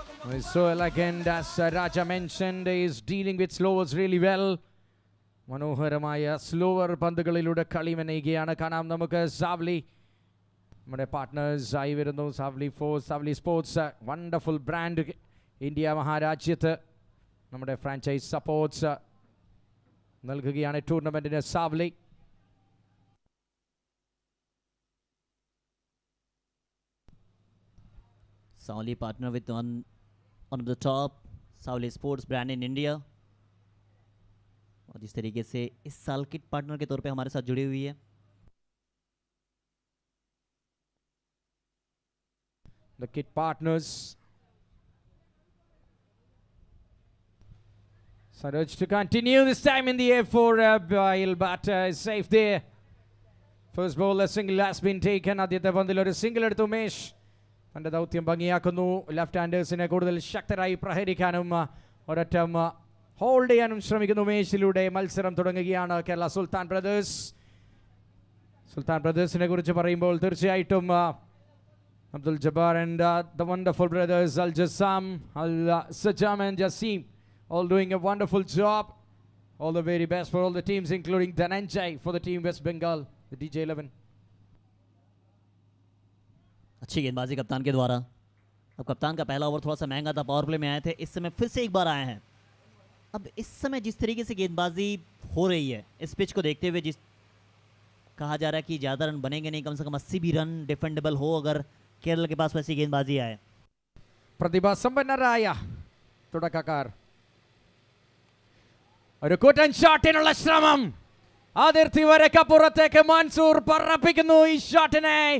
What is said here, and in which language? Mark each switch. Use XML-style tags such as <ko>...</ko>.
<en>He's so elegant, as Raja mentioned. He's dealing with slowers really well.</en> <ml>മനോഹരമായ slower പന്തുകളിലൂടെ കളി മെനയുകയാണ്. കാണാം നമുക്ക് സാവ്ലി, നമ്മുടെ പാർട്ട്നേഴ്സ് ആയി വരുന്നു. സാവ്ലി force, സാവ്ലി sports, wonderful brand India മഹാരാജ്യത്ത് നമ്മുടെ ഫ്രാഞ്ചൈസ് സപ്പോർട്ട്സ് നൽകുകയാണ് ടൂർണമെൻറ്റിന് സാവ്ലി.</ml> <en>Savli partner with one of the top Savli Sports brand in India,</en> <hi>और जिस तरीके से इस साल किट पार्टनर के तौर पे हमारे साथ जुड़ी हुई है।</hi> <en>The kit partners. Saroj to continue, this time in the air for Bail, but is safe there. First ball, a single has been taken.</en> <ml>ആദ്യത്തെ പന്തിൽ ഒരു സിംഗിൾ എടുത്തു ഉമേഷ്. തൻ്റെ ദൗത്യം ഭംഗിയാക്കുന്നു. ലെഫ്റ്റ് ഹാൻഡേഴ്സിനെ കൂടുതൽ ശക്തരായി പ്രഹരിക്കാനും ഒരറ്റം ഹോൾഡ് ചെയ്യാനും ശ്രമിക്കുന്നു ഉമേഷിലൂടെ. മത്സരം തുടങ്ങുകയാണ് കേരള സുൽത്താൻ ബ്രദേഴ്സ്. സുൽത്താൻ ബ്രദേഴ്സിനെ കുറിച്ച് പറയുമ്പോൾ തീർച്ചയായിട്ടും</ml> <en>Abdul Jabbar and the wonderful brothers Al Jassam, Al Sajam and Jassim, all doing a wonderful job. All the very best for all the teams, including Dhananjay for the team West Bengal, the DJ11.</en> <hi>अच्छी गेंदबाजी कप्तान के द्वारा। अब कप्तान का पहला over थोड़ा सा महंगा था, पावर प्ले में आए थे, इस समय फिर से एक बार आए हैं। अब इस समय जिस तरीके से गेंदबाजी हो रही है, इस पिच को देखते हुए जिस कहा जा रहा है कि ज़्यादा रन बनेंगे नहीं, कम से कम 80 भी रन डिफेंडेबल हो अगर केरल के पास वैसी गेंदबाजी आए।</hi> <ml>പ്രതിഭ സമ്പന്നരായ തുടക്കക്കാർ, ഒരു കൂറ്റൻ ഷോട്ടിനുള്ള ശ്രമം, അതിർത്തി വരക്കപ്പുറത്തേക്ക് മൻസൂർ പറപ്പിക്കുന്നു ഈ ഷോട്ടിനെ.</ml>